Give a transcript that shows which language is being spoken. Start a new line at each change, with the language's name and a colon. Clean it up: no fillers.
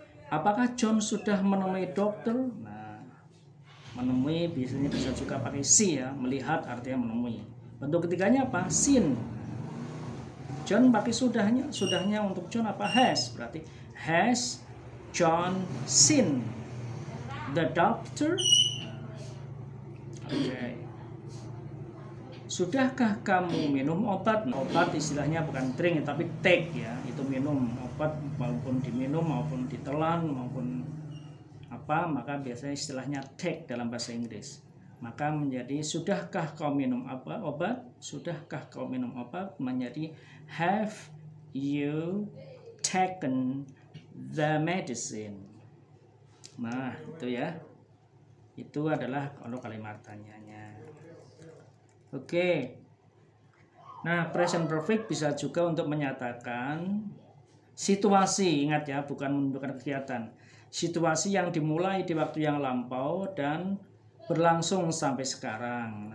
Indonesian: Apakah John sudah menemui dokter? Nah, menemui biasanya bisa juga pakai see ya, melihat artinya menemui. Bentuk ketiganya apa? Seen. John pakai sudahnya untuk John apa?
English: Has,
Indonesian: berarti
English: has John seen the doctor? Okay.
Indonesian: Sudahkah kamu minum obat? Obat istilahnya bukan drink tapi take ya. Itu minum obat maupun diminum maupun ditelan maupun apa, maka biasanya istilahnya take dalam bahasa Inggris. Maka menjadi sudahkah kau minum obat? Sudahkah kau minum obat? Menjadi
English: have you taken the medicine?
Indonesian: Nah, itu ya. Itu adalah kalau kalimat tanyanya. Oke. Nah, present perfect bisa juga untuk menyatakan situasi, ingat ya, bukan menunjukkan kegiatan. Situasi yang dimulai di waktu yang lampau dan berlangsung sampai sekarang.